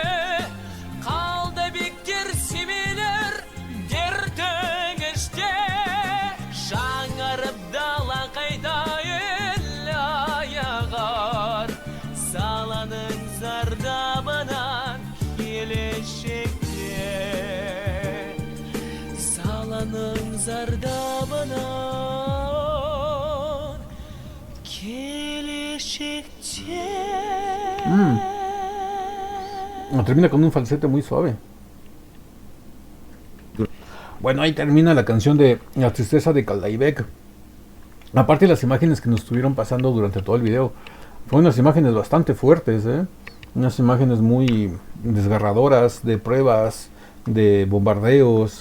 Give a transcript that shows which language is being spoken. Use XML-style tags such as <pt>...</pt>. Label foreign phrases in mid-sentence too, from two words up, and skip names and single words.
<kk>қалды бектер семелер дертің іште жаңарып дала қайта ел аяғар саланың зардабынан келешекте саланың зардабынан келешекте.</kk> <es>Termina con un falsete muy suave. Bueno, ahí termina la canción de La tristeza de Kaldaibeq. Aparte de las imágenes que nos estuvieron pasando durante todo el video, fueron unas imágenes bastante fuertes, unas imágenes muy desgarradoras de pruebas, de bombardeos.</es>